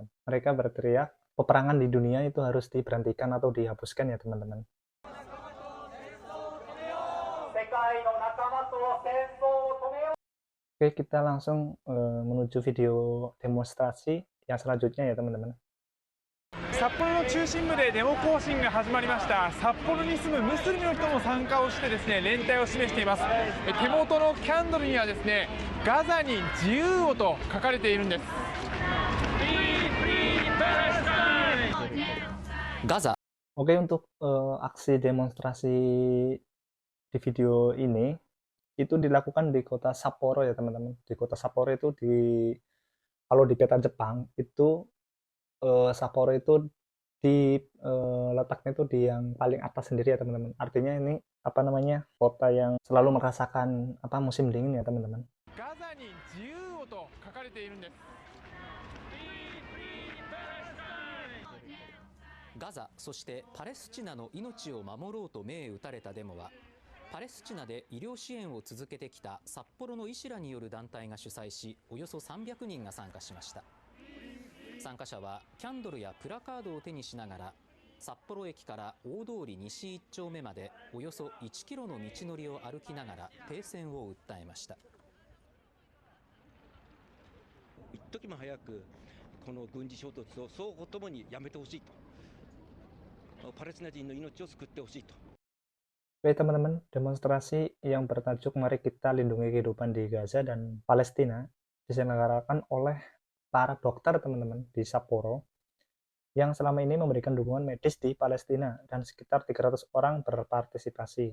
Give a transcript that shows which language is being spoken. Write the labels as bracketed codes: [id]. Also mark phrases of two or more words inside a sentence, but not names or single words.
[id] Mereka berteriak peperangan di dunia itu harus diberhentikan atau dihapuskan ya teman-teman. Oke, kita langsung menuju video demonstrasi yang selanjutnya ya teman-teman. [ja] 札幌の中心部でデモ行進が始まりました。札幌に住むムスリムの人も参加をしてですね、連帯を示しています。手元のキャンドルにはですね、ガザに自由をと書かれているんです。 Gaza. [id] Oke, untuk aksi demonstrasi di video ini itu dilakukan di kota Sapporo ya teman-teman. Di kota Sapporo itu kalau di peta Jepang itu Sapporo itu letaknya itu di yang paling atas sendiri ya teman-teman. Artinya ini apa namanya kota yang selalu merasakan apa musim dingin ya teman-teman. [ja] Gaza そしてパレスチナの命を守ろうと銘打たれたデモは、パレスチナで医療支援を続けてきた札幌の医師らによる団体が主催し、およそ300人が参加しました。参加者はキャンドルやプラカードを手にしながら、札幌駅から大通り西1丁目までおよそ1キロの道のりを歩きながら停戦を訴えました。一時も早くこの軍事衝突を双方ともにやめてほしいと。パレスチナ人の命を救ってほしいと。 [id] Oke teman-teman, demonstrasi yang bertajuk "Mari Kita Lindungi Kehidupan di Gaza dan Palestina" diselenggarakan oleh para dokter teman-teman di Sapporo yang selama ini memberikan dukungan medis di Palestina dan sekitar 300 orang berpartisipasi.